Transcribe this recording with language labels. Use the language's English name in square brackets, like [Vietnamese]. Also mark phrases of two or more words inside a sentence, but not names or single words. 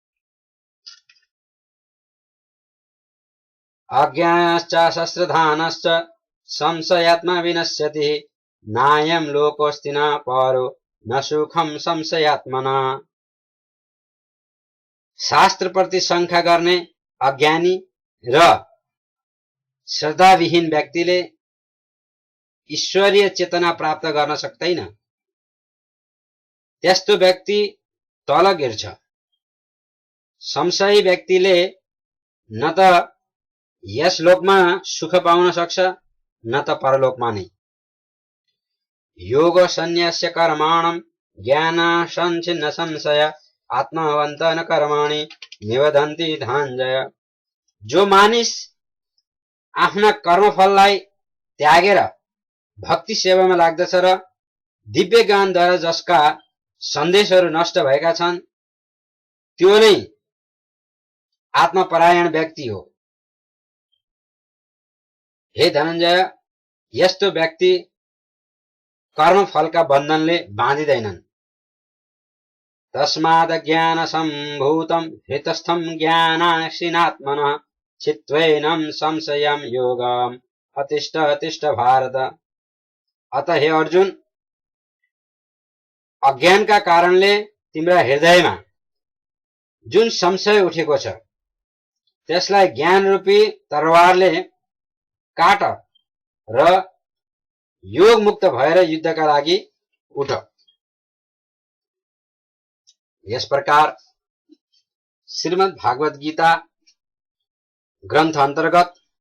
[Sanskrit] अज्ञानश्च शस्त्रधानश्च संशयात्मा विनश्यति नायं लोकोऽस्ति न परो न सुखम संशयात्मना। [Nepali] शास्त्रप्रति शङ्का गर्ने अज्ञानी र श्रद्धाविहीन व्यक्तिले ईश्वरीय चेतना प्राप्त गर्न सक्दैन। त्यस्तो व्यक्ति तल गिर्छ। संशयी व्यक्तिले न त यस लोकमा सुख पाउन सक्छ न त परलोकमा नै। [Sanskrit] योग संन्यास्य कर्माणं ज्ञान संच्छिन्न संशय आत्मवन्त न कर्माणि निबधन्ति धनञ्जय। [Nepali] जो मानिस आफ्ना कर्मफललाई त्यागेर भक्ति सेवामा लाग्दछ र दिव्य ज्ञानद्वारा जसका सन्देशहरू नष्ट भएका छन् त्यो नै आत्मपरायण व्यक्ति हो। हे धनञ्जय, यस्तो व्यक्ति कर्मफलका बन्धनले बाँधिँदैनन्। [Sanskrit] तस्मात् ज्ञान सम्भूतं हृतस्थं ज्ञानासीनात्मनः चित्वैनं संशयं योगम् अतिष्ठ तिष्ठ भारत। [Nepali] अतः हे अर्जुन, अज्ञानका कारणले तिम्रा हृदयमा जुन संशय उठेको छ त्यसलाई ज्ञान रूपी तरवारले काट र योग मुक्त भएर युद्धका लागि उठ। यस प्रकार श्रीमद् भागवत गीता ग्रन्थ अन्तर्गत